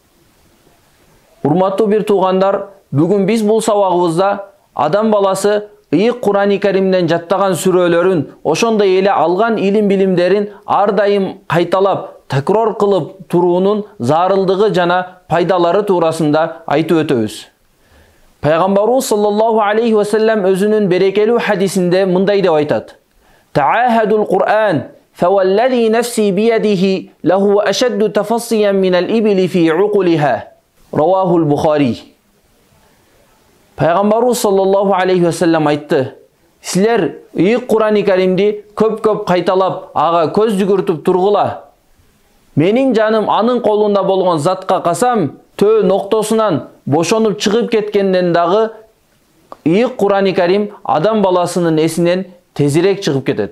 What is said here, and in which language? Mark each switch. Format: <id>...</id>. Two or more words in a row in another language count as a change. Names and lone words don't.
<ky>Урматтуу бир туугандар, бүгүн биз бул сабагыбызда адам баласы ыйык Кур'ан-ы Каримден жаттаган сүрөлөрүн, ошондой эле алган илим билимдерин ар дайым кайталап, такрор кылып туруунун зарылдыгы жана пайдалары туурасында айтып өтөбүз.</ky> <ar>Пайгамбарыбыз صلى الله عليه وسلم</ar> <ky>өзүнүн берекелүү хадисинде мындай деп айтат:</ky> <ar>"تعاهدوا القرآن فوالذي نفسي بيده لهو أشد تفصيا من الإبل في عقلها." رواه البخاري.</ar> <ky>Пайгамбарыбыз</ky> <ar>صلى الله عليه وسلم</ar> <ky>айтты: "Силер ыйык Кур'ан-ы Каримди көп кайталап, ага көз жүгүртүп тургула. Менин жаным анын колунда болгон затка касам, төө ноктосунан бошонуп чыгып кеткенден дагы ыйык Кур'ан-ы Карим адам баласынын эсинен тезирээк чыгып кетет."</ky>